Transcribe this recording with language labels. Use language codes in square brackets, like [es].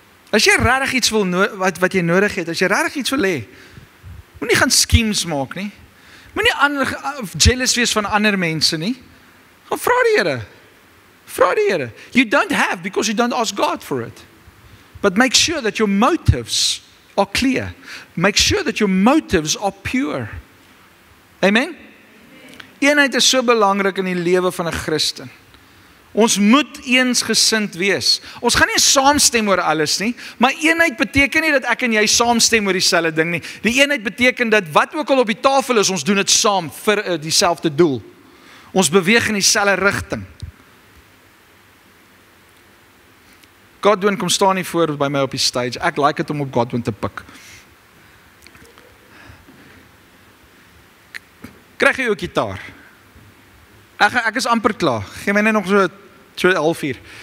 [af] As jy regtig iets wil, wat jy nodig het, as jy regtig iets wil hê, moenie gaan schemes maak nie, moenie jealous wees van ander mense nie, gaan vra die Here, [en] you don't have because you don't ask God for it. But make sure that your motives are clear. Make sure that your motives are pure. Amen? [af] Eenheid is so belangrik in die lewe van 'n Christen. Ons moet eensgesind wees. Ons gaan nie saamstem oor alles nie, maar eenheid beteken nie dat ek en jy saamstem oor dieselfde ding nie. Die eenheid beteken dat wat ook al op die tafel is, ons doen dit saam vir dieselfde doel. Ons beweeg in dieselfde rigting. Godwin kom staan nie voor by my op die stage. Ek like dit om op Godwin te pik. Krijg jy jou gitaar? Ek is amper klaar. Gee my net nog so 11:30.